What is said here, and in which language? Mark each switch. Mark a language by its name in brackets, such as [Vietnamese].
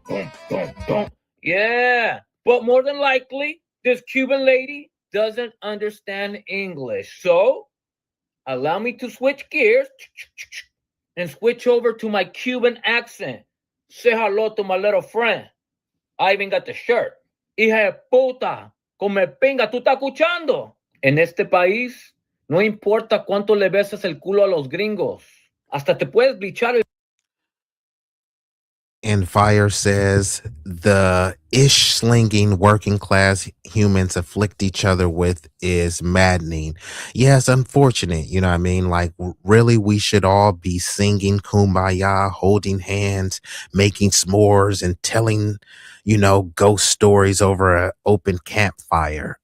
[English] Boom, boom, boom. Yeah, but more than likely, this Cuban lady doesn't understand English. So, allow me to switch gears and switch over to my Cuban accent. Say hello to my little friend. I even got the shirt. [Spanish] Hija de puta, come pinga, tú estás escuchando. En este país, no importa cuánto le besas el culo a los gringos. Hasta te puedes blichar el... [English] And Fire says the ish slinging working class humans afflict each other with is maddening. Yeah, it's unfortunate. You know what I mean? Like, really, we should all be singing Kumbaya, holding hands, making s'mores, and telling, ghost stories over an open campfire.